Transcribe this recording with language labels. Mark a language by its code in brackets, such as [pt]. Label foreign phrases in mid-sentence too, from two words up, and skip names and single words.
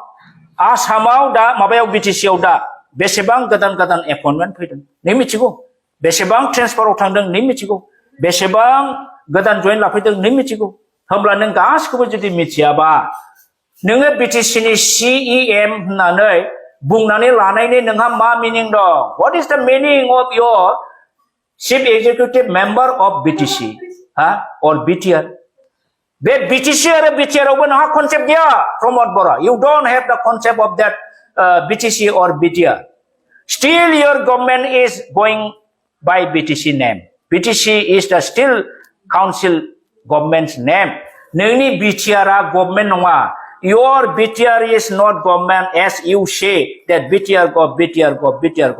[brx] आसामाव दा माबायाव BTC आव दा बेसेबां गोदान appointment फैदों नों मिथिगौ बेसेबां ट्रेन्सफाराव थांदों नों मिथिगौ बेसेबां गोदान जइन लाफैदों नों मिथिगौ होमब्ला नों गासिखौबो जुदि मिथियाबा नोङो BTC नि CEM होननानै बुंनानै लानायनि नोंहा मा मिनिं दं [en] what is the meaning of your chief executive member of BTC or BTR [brx] बे BTC आरो BTR आवबो नोंहा कनसेप्ट गैया [en] प्रमोद बर' you don't have the concept of that BTC or BTR still your government is going by BTC name. BTC is the still council government's name. [brx] Nini BTR government nonga. [en] Your BTR is not government as you say that BTR gov.